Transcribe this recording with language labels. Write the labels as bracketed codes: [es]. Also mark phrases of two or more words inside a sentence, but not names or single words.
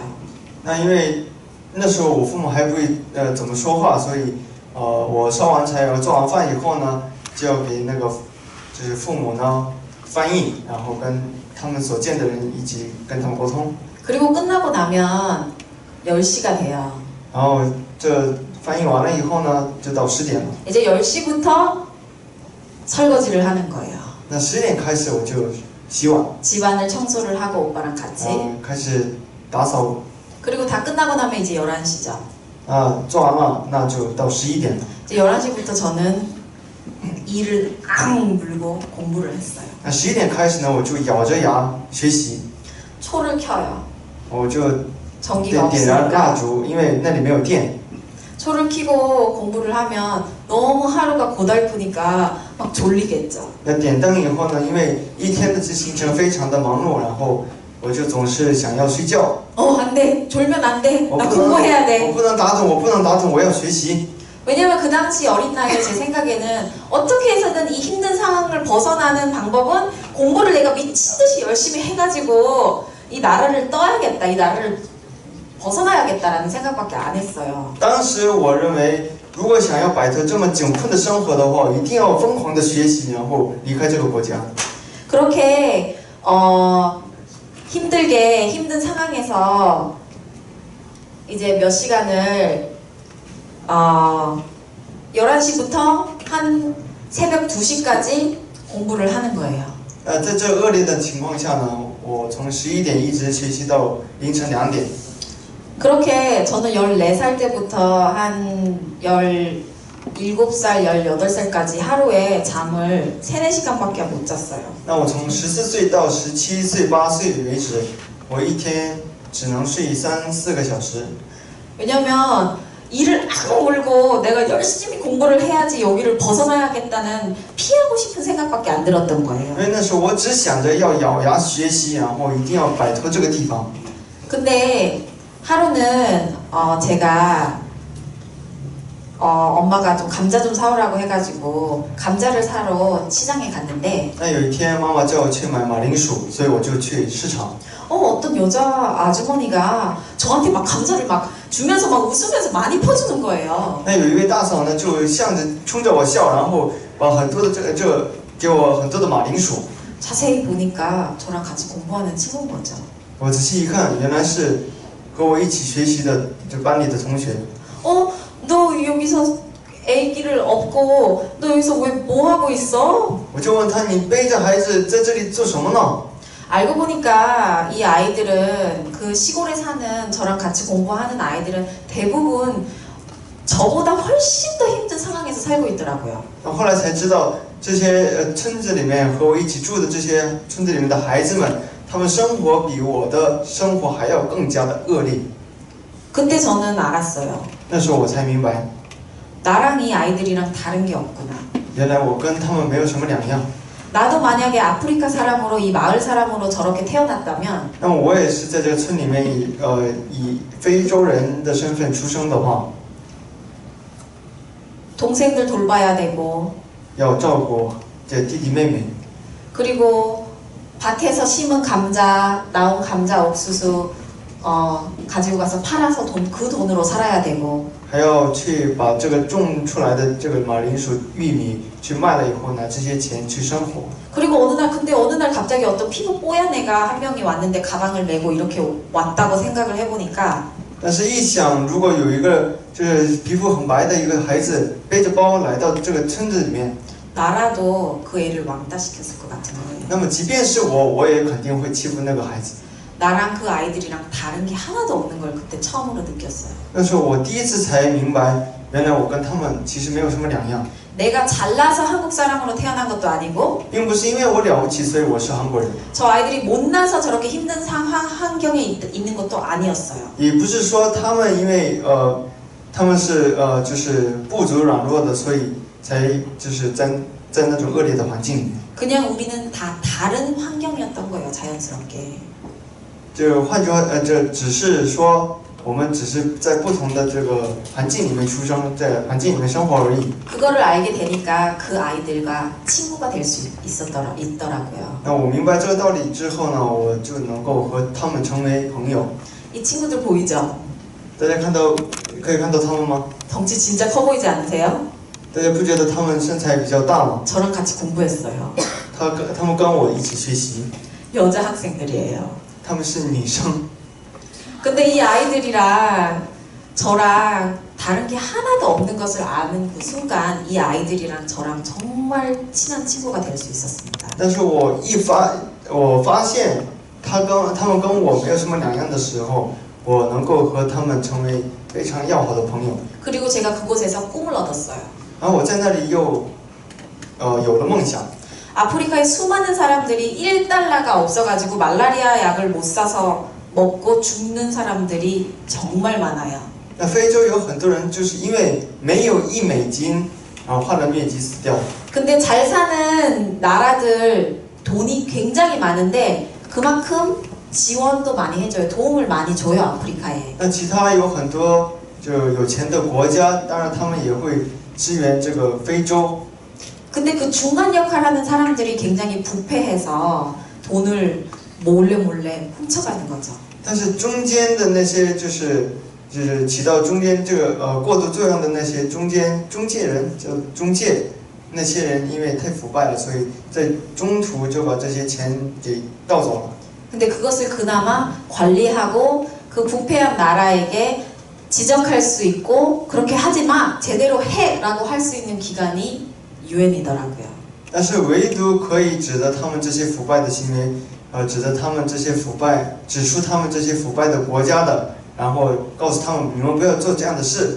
[zh] 那因为那时候我父母还不会怎么说话，所以我烧完柴，做完饭以后呢，就要给那个就是父母呢翻译，然后跟他们所见的人一起跟他们沟通。 [ko] 그리고 끝나고 나면 10시가 돼요. [zh] 然后这翻译完了以后呢，就到10点了。 [ko] 이제 10시부터 설거지를 하는 거예요. [zh] 那10点开始我就洗碗， [ko] 집안을 청소를 하고 오빠랑 같이. [zh] 开始打扫。 [ko] 그리고 다 끝나고 나면 이제 11시죠. [zh] 做完了，那就到11点了。 [ko] 이제 11시부터 저는 이를 앙 물고 공부를 했어요. [zh] 那11点开始呢，我就咬着牙学习， [ko] 초를 켜요. [zh] 我就 [ko] 전기가 [zh] 点燃蜡 [ko] 없으니까. [zh] 烛，因为那里没有电。 [ko] 초를 켜고 공부를 하면 너무 하루가 고달프니까 막 졸리겠죠. [zh] 那点灯以后呢，因为一天的行程非常的忙碌，然后我就总是想要睡觉。 [ko] 안 돼. 졸면 안 돼. [zh] 我 [ko] 나 [zh] 不能， [ko] 공부해야 [zh] 我 [ko] 돼. [zh] 不能打盹，我不能打盹，我要学习。 [ko] 왜냐면 그 당시 어린 나이에 제 생각에는 어떻게 해서든 이 힘든 상황을 벗어나는 방법은 공부를 내가 미친 듯이 열심히 해가지고 이 나라를 떠야겠다, 이 나라를 벗어나야겠다라는 생각밖에 안 했어요. [zh] 当时我认为如果想要摆脱这么窘困的生活的话，一定要疯狂的学习，然后离开这个国家。 [ko] 그렇게 힘든 상황에서 이제 몇 시간을 11시부터 한 새벽 2시까지 공부를 하는 거예요. [zh] 在这恶劣的情况下呢，我从11点一直学习到凌晨2点。 [ko] 그렇게 저는 14살 때부터 한 17살, 18살까지 하루에 잠을 3, 4시간밖에 못 잤어요. [zh] 那我从14岁到17岁、8岁为止，我一天只能睡3、4个小时。 [ko] 왜냐면 이를 악물고 내가 열심히 공부를 해야지 여기를 벗어나야겠다는 피하고 싶은 생각밖에 안 들었던 [zh] 因 [ko] 거예요. [zh] 为那时候我只想着要咬牙学习，然后一定要摆脱这个地方。 [ko] 근데 하루는 제가 엄마가 좀 감자 좀 사오라고 해가지고 감자를 사러 시장에 갔는데 [zh] 那有一天妈妈叫我去买马铃薯，所以我就去市场。 [ko] 어떤 여자 아주머니가 저한테 막 감자를 막 주면서 막 웃으면서 많이 퍼주는 거예요. [zh] 那有一位大嫂呢，就冲着我笑，然后把很多的给我很多的马铃薯。 [ko] 자세히 보니까 저랑 같이 공부하는 친구인 거죠. [zh] 我仔细一看，原来是和我一起学习的这班里的同学。 [ko] 너 여기서 아기를 업고 너 여기서 왜 뭐 하고 있어? [zh] 我就问他，你背着孩子在这里做什么呢？ [ko] 알고 보니까 이 아이들은 그 시골에 사는 저랑 같이 공부하는 아이들은 대부분 저보다 훨씬 더 힘든 상황에서 살고 있더라고요. [zh] 后来才知道，这些村子里面和我一起住的这些村子里面的孩子们，他们生活比我的生活还要更加的恶劣。 [ko] 그때 저는 알았어요. [zh] 那时候我才明白， [ko] 나랑 이 아이들이랑 다른 게 없구나. [zh] 原来我跟他们没有什么两样。 [ko] 나도 만약에 아프리카 사람으로 이 마을 사람으로 저렇게 태어났다면 [zh] 那么我也是在这个村里面以非洲人的身份出生的话， [ko] 동생들 돌봐야 되고 [zh] 要照顾这弟弟妹妹， [ko] 그리고 밭에서 심은 감자 나온 감자 옥수수 가지고 가서 팔아서 그 돈으로 살아야 되고 [zh] 还要去把这个种出来的这个马铃薯、玉米去卖了以后拿这些钱去生活。 [ko] 그리고 어느 날 갑자기 어떤 피부 뽀얀 애가 한 명이 왔는데 가방을 메고 이렇게 왔다고 생각을 해보니까 [zh] 但是，一想如果有一个就是皮肤很白的一个孩子背着包来到这个村子里面， [ko] 나라도 그 애를 왕따시켰을 것 같은 거예요. [zh] 那么即便是我也肯定会欺负那个孩子。 [ko] 나랑 그 아이들이랑 다른 게 하나도 없는 걸 그때 처음으로 느꼈어요. [zh] 那时候我第一次才明白，原来我跟他们其实没有什么两样， [ko] 내가 잘나서 한국 사람으로 태어난 것도 아니고 [zh] 并不是因为我了不起，所以我是韩国人， [ko] 저 아이들이 못나서 저렇게 힘든 환경에 있는 것도 아니었어요. [zh] 也不是说他们因为他们是就是不足软弱的，所以才就是在那种恶劣的环境里面。 [ko] 그냥 우리는 다 다른 환경이었던 거예요, 자연스럽게. [zh] 就换句话，这只是说我们只是在不同的这个环境里面出生，在环境里面生活而已。 [ko] 그거를 알게 되니까 그 아이들과 친구가 될 수 있더라고요. [zh] 那我明白这个道理之后呢，我就能够和他们成为朋友。 [ko] 이 친구들 보이죠? [zh] 大家可以看到他们吗？ [ko] 덩치 진짜 커 보이지 않으세요? [zh] 大家不觉得他们身材比较大吗？ [ko] 저랑 같이 공부했어요. [zh] 他们跟我一起学习， [ko] 여자 학생들이에요. [zh] 他们是女生。 [ko] 근데 이 아이들이랑 저랑 다른 게 하나도 없는 것을 아는 그 순간 이 아이들이랑 저랑 정말 친한 친구가 될 수 있었습니다. [zh] 但是我发现他们跟我没有什么两样的时候，我能够和他们成为非常要好的朋友。 [ko] 그리고 제가 그곳에서 꿈을 얻었어요. [zh] 然后我在那里又有了梦想。 [ko] 아프리카에 수많은 사람들이 1달러가 없어가지고 말라리아 약을 못 사서 먹고 죽는 사람들이 정말 많아요. [zh] 那非洲有很多人就是因为没有$1，然后患了疟疾死掉。 [ko] 근데 잘 사는 나라들 돈이 굉장히 많은데 그만큼 지원도 많이 해줘요. 도움을 많이 줘요, 아프리카에. [zh] 那其他有很多就有钱的国家，当然他们也会支援这个非洲。 [ko] 근데 그 중간 역할하는 사람들이 굉장히 부패해서 돈을 몰래 훔쳐가는 거죠. [zh] 但是中间的那些就是就是起到中间这个过渡作用的那些中介人，就中介那些人，因为太腐败了，所以在中途就把这些钱给盗走了。 [ko] 근데 그것을 그나마 관리하고 그 부패한 나라에게 지적할 수 있고 그렇게 하지 마 제대로 해라고 할 수 있는 기관이 유엔이더라고요. [zh] 但是唯独可以指责他们这些腐败的行为，指责他们这些腐败，指出他们这些腐败的国家的，然后告诉他们你们不要做这样的事。